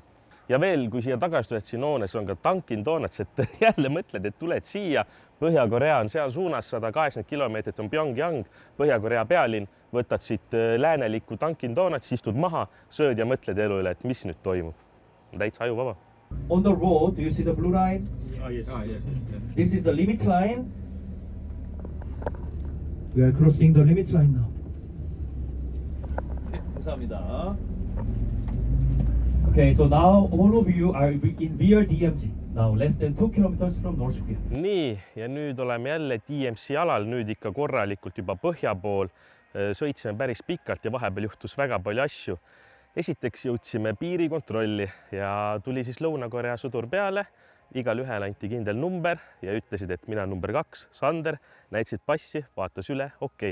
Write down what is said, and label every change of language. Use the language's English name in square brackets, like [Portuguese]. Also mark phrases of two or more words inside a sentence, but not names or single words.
[Estonian] Ja veel, kui siia tagasi tuled, siin hoones on ka Dunkin Donuts, et jälle mõtled, et tuled siia, Põhja-Korea on seal suunas 180 kilomeetrit on Pyongyang, Põhja-Korea pealinn, võtad siit läänelikku Dunkin Donuts, istud maha, sööd ja mõtled elu üle, et mis nüüd toimub. Täitsa ajuvaba. [English] On the road, do you see the blue line? Yes. This is the limit line. We are crossing the limit line now. [Korean] 감사합니다. [English] Okay, so now all of you are in near DMZ. Now less than 2 kilometers from North Korea. [Estonian] Nii, ja nüüd oleme jälle DMZ alal, nüüd ikka korralikult juba põhja pool. Sõitsime päris pikalt ja vahepeal juhtus väga palju asju. esiteks jõudsime piirikontrolli ja tuli siis Lõuna-Korea sõdur peale. Igal ühel anti kindel number ja ütlesid, et mina number 2, Sander, näitasid passi, vaatas üle, okei.